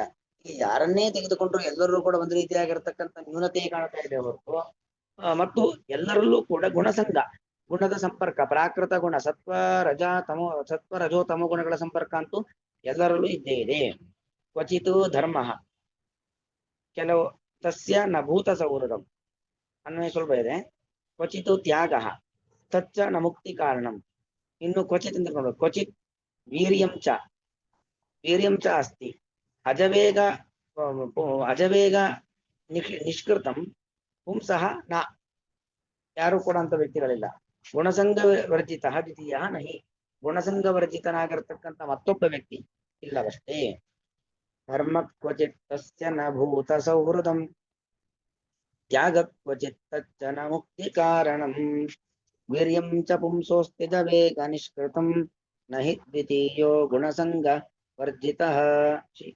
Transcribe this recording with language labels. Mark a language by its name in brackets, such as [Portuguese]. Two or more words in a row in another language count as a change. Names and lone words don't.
[Kannada] ಈ ಯಾರನ್ನೇ ತೆಗೆದುಕೊಂಡ್ರು ಎಲ್ಲರೂ ಕೂಡ ಒಂದು ರೀತಿಯಾಗಿರ್ತಕ್ಕಂಥ ನ್ಯೂನತೆ ಕಾಣ್ತಾ ಇದೆ ಹೊರತು ಮತ್ತು ಎಲ್ಲರಲ್ಲೂ ಕೂಡ ಗುಣಸಂಗ, ಗುಣದ ಸಂಪರ್ಕ, ಪ್ರಾಕೃತ ಗುಣ, ಸತ್ವ ರಜೋ ತಮೋ ಗುಣಗಳ ಸಂಪರ್ಕ ಅಂತೂ ಎಲ್ಲರಲ್ಲೂ ಇದ್ದೇ ಇದೆ. [Sanskrit] ಕ್ವಚಿತ್ ಧರ್ಮ ಕೆಲವು ತಸ್ಯ ನ ಭೂತ ಸೌಹೃದಂ [Kannada] ಅನ್ನೋ ಸ್ವಲ್ಪ ಇದೆ. [Sanskrit] ಕ್ವಚಿತ್ ತ್ಯಾಗ ತಚ್ಚ ನ ಮುಕ್ತಿ ಕಾರಣಂ. ಇನ್ನು ಕ್ವಚಿತ್ ಅಂತ ಕ್ವಚಿತ್ ವೀರ್ಯಂ ಚ ಅಸ್ತಿ ಅಜವೇಗ ನಿಷ್ಕೃತಂ ಪುಂಸಃ ನ. [Kannada] ಯಾರು ಕೂಡ ಅಂತ ವ್ಯಕ್ತಿಗಳಿಲ್ಲ. [Sanskrit] ಗುಣಸಂಗ ವರ್ಜಿತ ದ್ವಿತೀಯ ನಹಿ, [Kannada] ಗುಣಸಂಗ ವರ್ಜಿತನಾಗಿರ್ತಕ್ಕಂಥ ಮತ್ತೊಬ್ಬ ವ್ಯಕ್ತಿ ಇಲ್ಲವಷ್ಟೇ. [Sanskrit] ಧರ್ಮ ಕ್ವಚಿತ್ ತಸ್ಯ ನ ಭೂತ ಸೌಹೃದಂ ತ್ಯಾಗ ಕ್ವಚಿತ್ ತಚ್ಚ ನ ಮುಕ್ತಿ ಕಾರಣಂ ವೀರ್ಯಂ ಚ ಪುಂಸೋಸ್ತಿ ವೇಗ ನಿಷ್ಕೃತಂ ನಹಿ ದ್ವಿತೀಯೋ ಗುಣಸಂಗ ವರ್ಜಿತಃ.